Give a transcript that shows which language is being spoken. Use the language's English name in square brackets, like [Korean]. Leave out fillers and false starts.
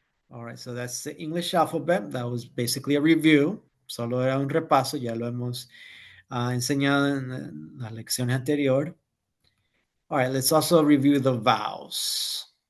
[English] All right, so that's the English alphabet. That was basically a review. [Spanish] Solo era un repaso, ya lo hemos enseñado en las lecciones anteriores. [English] All right, let's also review the vowels.